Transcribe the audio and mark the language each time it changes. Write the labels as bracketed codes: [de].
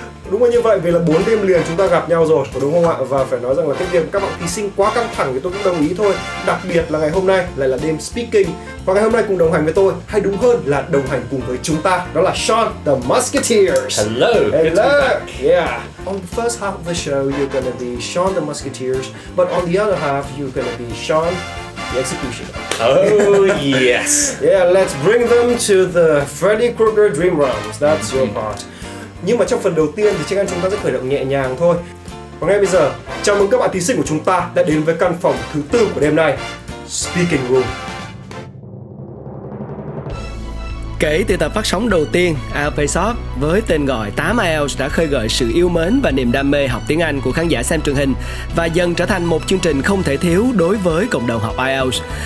[vi] Đúng là như vậy, vì là 4 đêm liền chúng ta gặp nhau rồi, có đúng không ạ? Và phải nói rằng là cái việc các bạn thí sinh quá căng thẳng thì tôi cũng đồng ý thôi. Đặc biệt là ngày hôm nay lại là đêm speaking. Và ngày hôm nay cùng đồng hành với tôi, hay đúng hơn là đồng hành cùng với chúng ta, đó là Sean the Musketeers. [en] Hello. Yeah. On the first half of the show, you're gonna be Sean the Musketeers, but on the other half, you're gonna be Sean the Executioner. Oh yes. Yeah, let's bring them to the Freddy Krueger Dream Realms. That's your part. [vi] Nhưng mà trong phần đầu tiên thì chắc chắn chúng ta sẽ khởi động nhẹ nhàng thôi. Và ngay bây giờ, chào mừng các bạn thí sinh của chúng ta đã đến với căn phòng thứ tư của đêm nay, Speaking Room. Kể từ tập phát sóng đầu tiên, IELTS Face-Off với tên gọi 8 IELTS đã khơi gợi sự yêu mến và niềm đam mê học tiếng Anh của khán giả xem truyền hình và dần trở thành một chương trình không thể thiếu đối với cộng đồng học IELTS.